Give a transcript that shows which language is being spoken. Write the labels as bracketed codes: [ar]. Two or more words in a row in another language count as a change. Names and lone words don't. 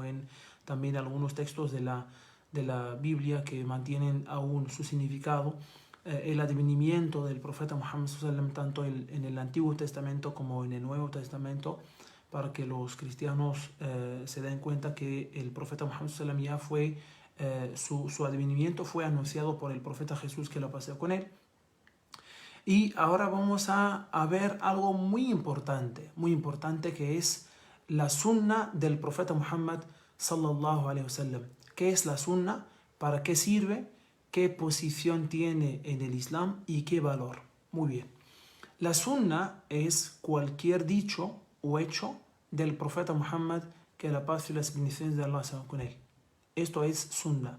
[es] en también algunos textos de la Biblia que mantienen aún su significado, el advenimiento del profeta Muhammad sallam, tanto en el Antiguo Testamento como en el Nuevo Testamento, para que los cristianos se den cuenta que el profeta Muhammad sallam ya fue, su advenimiento fue anunciado por el profeta Jesús, que lo pasó con él. Y ahora vamos a ver algo muy importante, que es la sunna del profeta Muhammad [ar] صلى الله عليه وسلم. [es] ¿Qué es la sunna? ¿Para qué sirve? ¿Qué posición tiene en el Islam? ¿Y qué valor? Muy bien. La sunna es cualquier dicho o hecho del profeta Muhammad, que la paz y las bendiciones de Allah sean con él. Esto es sunna.